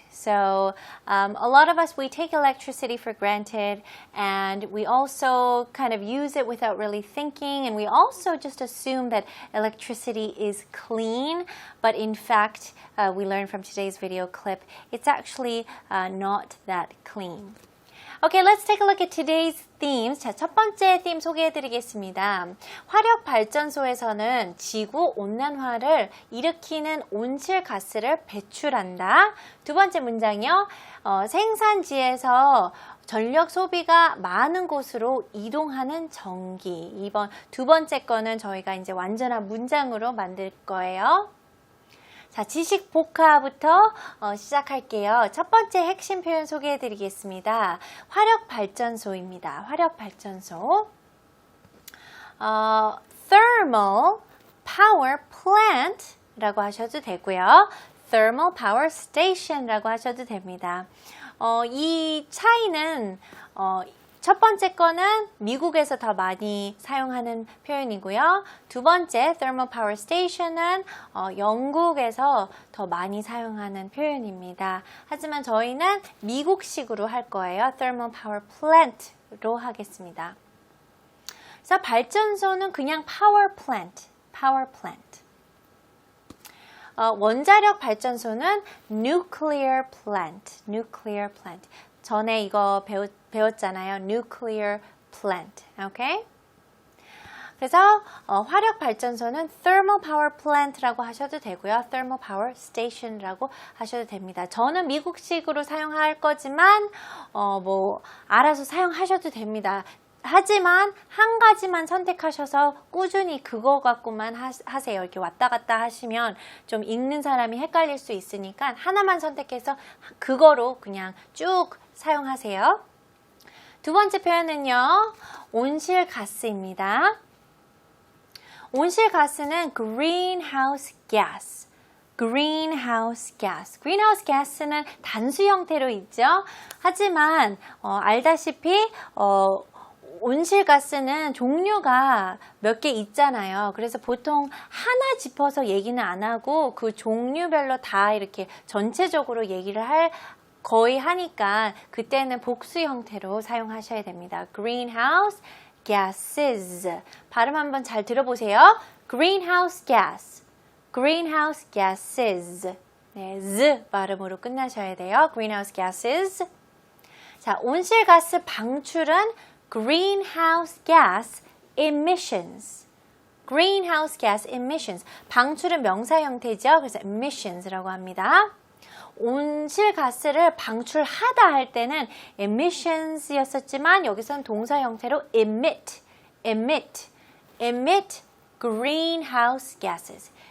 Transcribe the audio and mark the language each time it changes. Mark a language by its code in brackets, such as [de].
[en] So a lot of us, we take electricity for granted, and we also kind of use it without really thinking, and we also just assume that electricity is clean, but in fact, we learned from today's video clip, it's actually not that clean. Okay, let's take a look at today's themes. [ko] 자, 첫 번째 theme 소개해드리겠습니다. 화력발전소에서는 지구 온난화를 일으키는 온실가스를 배출한다. 두 번째 문장이요. 생산지에서 전력 소비가 많은 곳으로 이동하는 전기. 두 번째 거는 저희가 이제 완전한 문장으로 만들 거예요. 자, 지식 복화부터 시작할게요. 첫 번째 핵심 표현 소개해 드리겠습니다. 화력발전소입니다. 화력발전소. Thermal Power Plant 라고 하셔도 되고요. Thermal Power Station 라고 하셔도 됩니다. 이 차이는 첫 번째 거는 미국에서 더 많이 사용하는 표현이고요. 두 번째 Thermal Power Station은 영국에서 더 많이 사용하는 표현입니다. 하지만 저희는 미국식으로 할 거예요. Thermal Power Plant로 하겠습니다. 그래서 발전소는 그냥 Power Plant, Power Plant. 원자력 발전소는 [en] Nuclear Plant, Nuclear Plant. [ko] 전에 이거 배웠잖아요. Nuclear plant. Okay? 그래서 화력 발전소는 thermal power plant라고 하셔도 되고요. thermal power station라고 하셔도 됩니다. 저는 미국식으로 사용할 거지만 알아서 사용하셔도 됩니다. 하지만 한 가지만 선택하셔서 꾸준히 그거 갖고만 하세요. 이렇게 왔다 갔다 하시면 좀 읽는 사람이 헷갈릴 수 있으니까 하나만 선택해서 그거로 그냥 쭉 사용하세요. 두 번째 표현은요. 온실가스입니다. [en] 온실가스는 greenhouse gas. greenhouse gas. [ko] greenhouse gas는 단수 형태로 있죠. 하지만 알다시피 온실가스는 종류가 몇 개 있잖아요. 그래서 보통 하나 짚어서 얘기는 안 하고 그 종류별로 다 이렇게 전체적으로 얘기를 거의 하니까 그때는 복수 형태로 사용하셔야 됩니다. [en] greenhouse gases. [ko] 발음 한번 잘 들어보세요. [en] greenhouse gas. greenhouse gases. [ko] 네, z 발음으로 끝나셔야 돼요. [en] greenhouse gases. [ko] 자, 온실가스 방출은 greenhouse gas emissions. greenhouse gas emissions. 방출은 명사 형태죠. 그래서 emissions라고 합니다. 온실가스를 방출하다 할 때는 emissions였었지만 여기서는 동사 형태로 [en] emit greenhouse gases.